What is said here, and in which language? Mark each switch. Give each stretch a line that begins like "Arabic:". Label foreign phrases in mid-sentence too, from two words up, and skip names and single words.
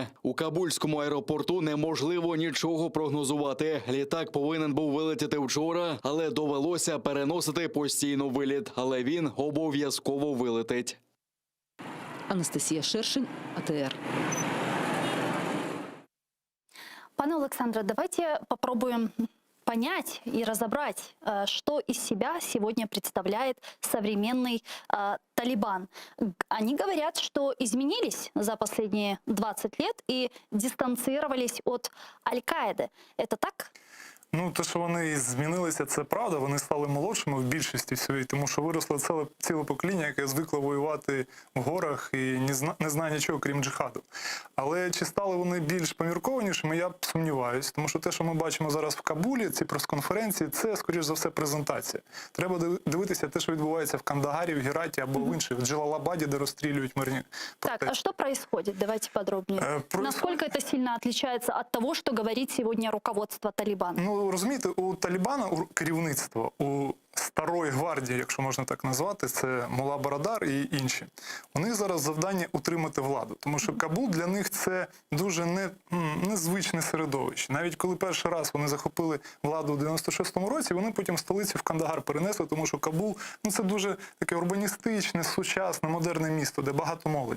Ukrainian: У Кабульському аеропорту неможливо нічого прогнозувати. Літак повинен був вилетіти вчора, але довелося переносити постійно виліт. Але він обов'язково вилетить. Анастасія Шершень, АТР.
Russian: Пане Александре, давайте попробуем понять и разобрать, что из себя сегодня представляет современный Талибан. Они говорят, что изменились за последние 20 лет и дистанцировались от Аль-Каиды. Это так?
Ukrainian: Ну, те, що вони змінилися, це правда. Вони стали молодшими в більшості своїй, тому що виросло ціле покоління, яке звикло воювати в горах і не знає нічого, крім джихаду. Але чи стали вони більш поміркованішими, я сумніваюся. Тому що те, що ми бачимо зараз в Кабулі, ці прес-конференції, це, скоріш за все, презентація. Треба дивитися те, що відбувається в Кандагарі, в Гераті або в інших, в Джалалабаді, де розстрілюють мирні протести.
Russian: Так, а что происходит? Давайте подробнее. Насколько это сильно отличается от того, что говорит сегодня руководство Талибана?
Ukrainian: Ну, розумієте, у Талібана, у керівництва, у старої гвардії, якщо можна так назвати, це Мулла Барадар і інші. У них зараз завдання утримати владу, тому що Кабул для них це дуже незвичне середовище. Навіть коли перший раз вони захопили владу у 96-му році, вони потім столицю в Кандагар перенесли, тому що Кабул це дуже таке урбаністичне, сучасне, модерне місто, де багато молоді.